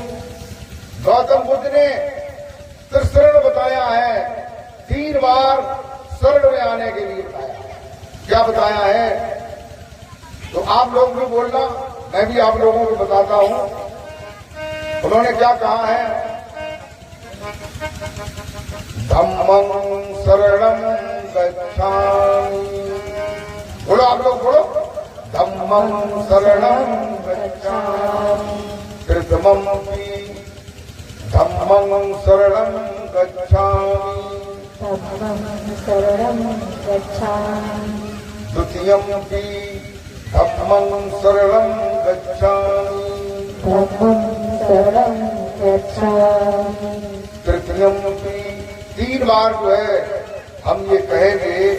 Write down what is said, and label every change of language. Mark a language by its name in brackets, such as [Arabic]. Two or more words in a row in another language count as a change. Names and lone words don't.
[Hindi] गौतम बुद्ध ने त्रिशरण बताया है, 3 बार शरण में आने के लिए बताया। क्या बताया है? तो आप लोग भी बोलना, मैं भी आप लोगों को बताता हूं। उन्होंने क्या कहा है? [Pali] धम्मं शरणं गच्छामि। [Hindi] बोलो आप लोग, बोलो। [Pali] धम्मं शरणं गच्छामि, प्रथममपि धम्मं शरणं गच्छामि, धम्मं शरणं गच्छामि, द्वितीयमपि धम्मं शरणं गच्छामि, धम्मं शरणं गच्छामि, [Hindi] तृतीयमपि। 3 बार जो है हम ये कहेंगे